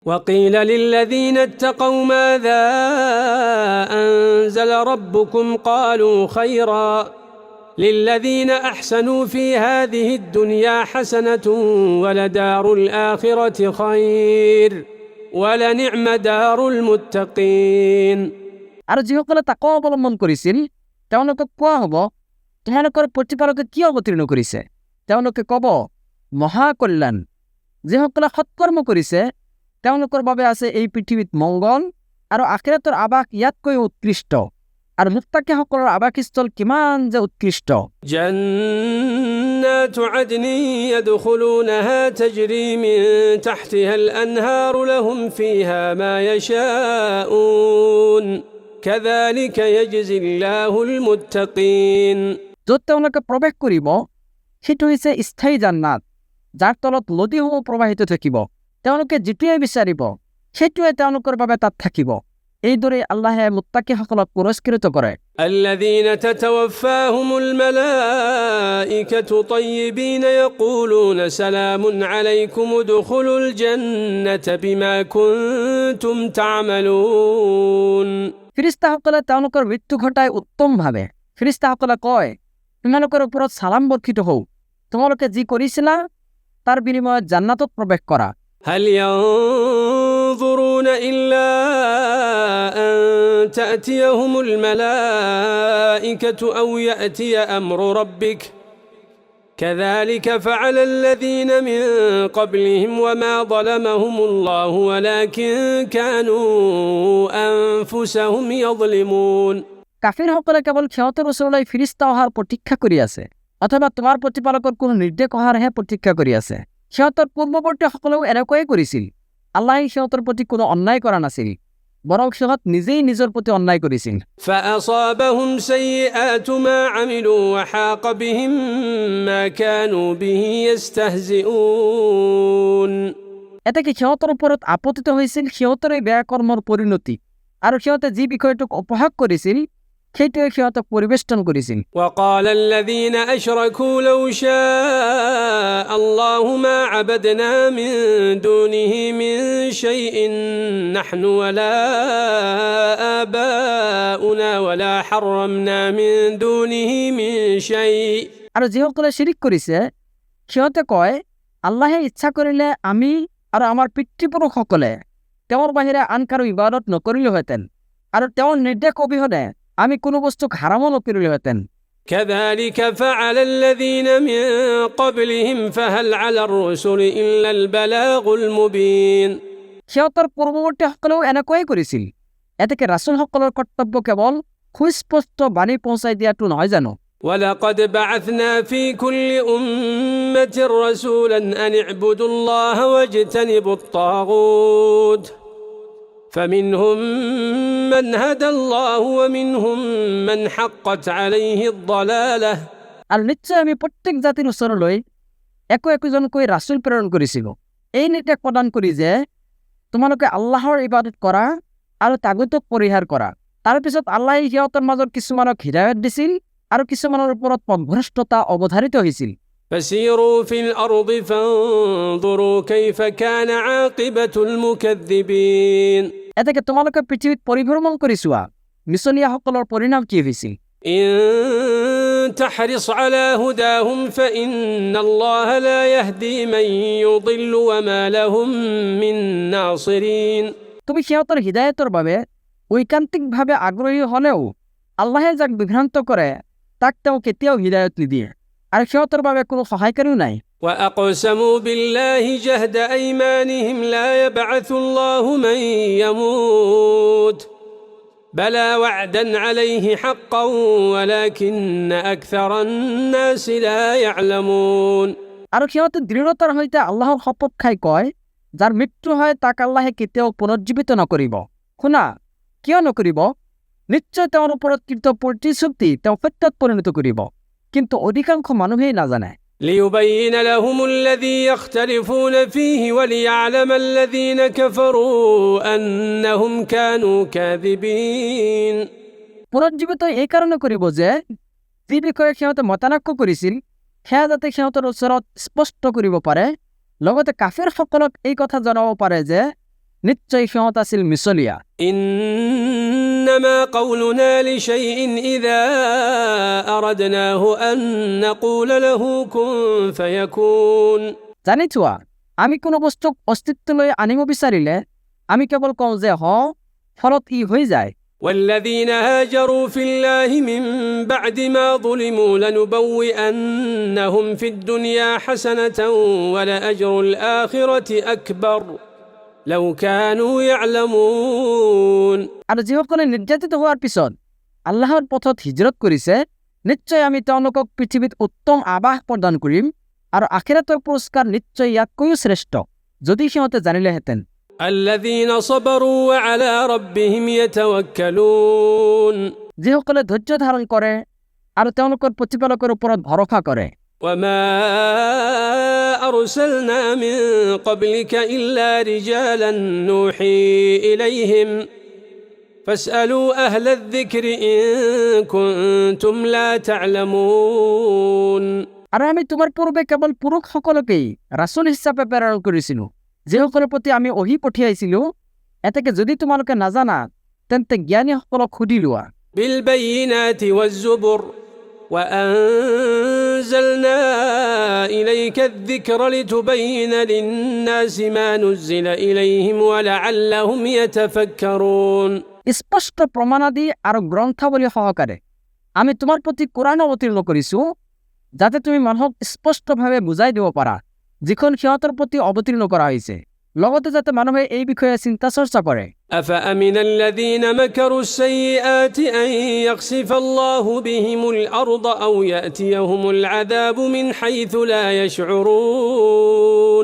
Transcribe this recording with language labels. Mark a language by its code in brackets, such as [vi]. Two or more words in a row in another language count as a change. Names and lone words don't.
[ar] وقيل للذين اتقوا ماذا أنزل ربكم قالوا خيرا للذين أحسنوا في هذه الدنيا حسنة ولدار الآخرة خير ولنعم دار المتقين [as] আৰু যিসকলে তাকৱা অৱলম্বন কৰিছিল তেওঁলোকক কোৱা হ'ব তেওঁলোকৰ প্ৰতিপালকে কি অৱতীৰ্ণ কৰিছে তেওঁলোকে ক'ব মহাকল্যাণ যিসকলে সৎকৰ্ম কৰিছে তেওঁলোকৰ বাবে আছে এই পৃথিৱীত মংগল আৰু আখিৰাতৰ আবাস ইয়াতকৈ উৎকৃষ্ট আৰু মুত্তাকিসকলৰ আবাসস্থল কিমান যে উৎকৃষ্ট [ar] جنات عدن يدخلونها تجري من تحتها الأنهار لهم فيها ما يشاءون كذلك يجزي الله المتقين [as] য'ত তেওঁলোকে প্ৰৱেশ কৰিব সেইটো হৈছে স্থায়ী জান্নাত যাৰ তলত নদীসমূহ প্ৰবাহিত থাকিব তেওঁলোকে যিটোৱে বিচাৰিব সেইটোৱে তেওঁলোকৰ বাবে তাত থাকিব এইদৰে আল্লাহে মুত্তাকিসকলক পুৰস্কৃত কৰে [ar] الذين تتوفاهم الملائكة طيبين يقولون سلام عليكم ادخلوا الجنة بما كنتم تعملون [as] ফিৰিস্তাসকলে তেওঁলোকৰ মৃত্যু ঘটাই উত্তমভাৱে ফিৰিস্তাসকলে কয় তোমালোকৰ ওপৰত সালাম বৰ্ষিত হওক তোমালোকে যি কৰিছিলা তাৰ বিনিময়ত জান্নাতত প্ৰৱেশ কৰা [ar] هل ينظرون إلا أن تأتيهم الملائكة أو يأتي أمر ربك كذلك فعل الذين من قبلهم وما ظلمهم الله ولكن كانوا أنفسهم يظلمون [as] কাফিৰসকলে কেৱল সিহঁতৰ ওচৰলৈ ফিৰিস্তা অহাৰ প্ৰতীক্ষা কৰি আছে অথবা তোমাৰ প্ৰতিপালকৰ কোনো নিৰ্দেশ অহাৰহে প্ৰতীক্ষা কৰি আছে সিহঁতৰ পূৰ্বৱৰ্তীসকলেও এনেকৈয়ে কৰিছিল আল্লাহে সিহঁতৰ প্ৰতি কোনো অন্যায় কৰা নাছিল বৰং সিহঁত নিজেই নিজৰ প্ৰতি অন্যায় কৰিছিল [ar] فأصابهم سيئات ما عملوا وحاق بهم ما كانوا به يستهزئون [as] এতেকে সিহঁতৰ ওপৰত আপতিত হৈছিল সিহঁতৰে বেয়া কৰ্মৰ পৰিণতি আৰু সিহঁতে যি বিষয়টোক উপহাস কৰিছিল সেইটোৱে সিহঁতক পৰিবেষ্টন কৰিছিল [ar] وقال الذين أشركوا لو شاء الله ما عبدنا من دونه من شيء نحن ولا آباؤنا ولا حرمنا من دونه من شيء [as] আৰু যিসকলে শিৰিক কৰিছে সিহঁতে কয় আল্লাহে ইচ্ছা কৰিলে আমি আৰু আমাৰ পিতৃপুৰুষসকলে তেওঁৰ বাহিৰে আন কাৰো ইবাদত নকৰিলোহেঁতেন আৰু তেওঁৰ নিৰ্দেশ অবিহনে আমি কোনো বস্তুক হাৰামো নকৰিলোহেঁতেন [ar] كذلك فعل الذين من قبلهم فهل على الرسل إلا البلاغ المبين [as] সিহঁতৰ পূৰ্বৱৰ্তীসকলেও এনেকৈয়ে কৰিছিল এতেকে ৰাছুলসকলৰ কৰ্তব্য কেৱল সুস্পষ্ট বাণী পਹੁঁচাই দিয়াটো নহয় জানো [ar] ولقد بعثنا في كل أمة رسولا أن اعبدوا الله واجتنبوا الطاغوت فمنهم من هدى الله ومنهم من حقت عليه الضلالة [as] আৰু নিশ্চয় আমি প্ৰত্যেক জাতিৰ ওচৰলৈ একোজনকৈ ৰাছুল প্ৰেৰণ কৰিছিলোঁ এই নিৰ্দেশ প্ৰদান কৰি যে তোমালোকে আল্লাহৰ ইবাদত কৰা আৰু তাগুতক পৰিহাৰ কৰা তাৰপিছত আল্লাহে সিহঁতৰ মাজত কিছুমানক হিদায়ত দিছিল আৰু কিছুমানৰ ওপৰত পথভ্ৰষ্টতা অৱধাৰিত হৈছিল [ar] فسيروا في الأرض فانظروا كيف كان عاقبة المكذبين [as] এতেকে তোমালোকে পৃথিৱীত পৰিভ্ৰমণ কৰি চোৱা মিছলীয়াসকলৰ পৰিণাম কি হৈছিল [ar] إن تحرص على هداهم فإن الله لا يهدي من يضل وما لهم من ناصرين [as] তুমি সিহঁতৰ হিদায়তৰ বাবে ঐকান্তিকভাৱে আগ্ৰহী হলেও আল্লাহে যাক বিভ্ৰান্ত কৰে তাক তেওঁ কেতিয়াও হিদায়ত নিদিয়ে আৰু সিহঁতৰ বাবে কোনো সহায়কাৰীও নাই [ar] وأقسموا بالله جهد أيمانهم لا يبعث الله من يموت بلى وعدا عليه حقا ولكن أكثر الناس لا يعلمون [as] আৰু সিহঁতে দৃঢ়তাৰ সৈতে আল্লাহৰ শপত খাই কয় যাৰ মৃত্যু হয় তাক আল্লাহে কেতিয়াও পুনৰুজ্জীৱিত নকৰিব শুনা কিয় নকৰিব নিশ্চয় তেওঁৰ ওপৰত কৃত প্ৰতিশ্ৰুতি তেওঁ সত্যত পৰিণত কৰিব কিন্তু অধিকাংশ মানুহেই নাজানে [ar] ليبين لهم الذي يختلفون فيه وليعلم الذين كفروا أنهم كانوا كاذبين [as] পুনৰুজ্জীৱিত এই কাৰণে কৰিব যে যি বিষয়ে সিহঁতে মতানক্য কৰিছিল সেয়া যাতে সিহঁতৰ ওচৰত স্পষ্ট কৰিব পাৰে লগতে কাফিৰসকলক এই কথা জনাব পাৰে যে নিশ্চয় সিহঁত আছিল মিছলীয়া। [ar] إنما قولنا لشيء إذا أردناه أن نقول له كن فيكون [as] জানি থোৱা, আমি কোনো বস্তুক অস্তিত্বলৈ আনিব বিচাৰিলে আমি কেৱল কওঁ যে হ, ফলত ই হৈ যায়। [ar] والذين هاجروا في الله من بعد ما ظلموا لنبوئنهم في الدنيا حسنة ولأجر الآخرة أكبر لو كانوا يعلمون। [as] আৰু যিসকলে নিৰ্যাতিত হোৱাৰ পিছত আল্লাহৰ পথত হিজৰত কৰিছে, নিশ্চয় আমি তেওঁলোকক পৃথিৱীত উত্তম আৱাস প্ৰদান কৰিম আৰু আখিৰাতৰ পুৰস্কাৰ নিশ্চয় ইয়াতকৈও শ্ৰেষ্ঠ, যদি সিহঁতে জানিলেহেঁতেন। [ar] الذين صبروا وعلى ربهم يتوكلون। [as] যিসকলে ধৈৰ্য ধাৰণ কৰে আৰু তেওঁলোকৰ প্ৰতিপালকৰ ওপৰত ভৰসা কৰে। [ar] وما أرسلنا من قبلك إلا رجالا نوحي إليهم فاسألوا أهل الذكر إن كنتم لا تعلمون। [as] আৰু আমি তোমাৰ পূৰ্বে কেৱল পুৰুষসকলকেই ৰাছুল হিচাপে প্ৰেৰণ কৰিছিলোঁ, যিসকলৰ প্ৰতি আমি অহি পঠিয়াইছিলোঁ। এতেকে যদি তোমালোকে নাজানা তেন্তে জ্ঞানীসকলক সুধি লোৱা। [ar] بالبينات والزبر وأنزلنا إليك الذكر لتبين للناس ما نزل إليهم ولعلهم يتفكرون। [as] স্পষ্ট প্ৰমাণাদি আৰু গ্ৰন্থাৱলী সহকাৰে আমি তোমাৰ প্ৰতি কোৰাণ অৱতীৰ্ণ কৰিছোঁ, যাতে তুমি মানুহক স্পষ্টভাৱে বুজাই দিব পাৰা যিখন সিহঁতৰ প্ৰতি অৱতীৰ্ণ কৰা হৈছে, লগতে যাতে মানুহে এই বিষয়ে চিন্তা চৰ্চা কৰে। [ar] أفأمن الذين مكروا السيئات أن يخسف الله بهم الأرض أو يأتيهم العذاب من حيث لا يشعرون।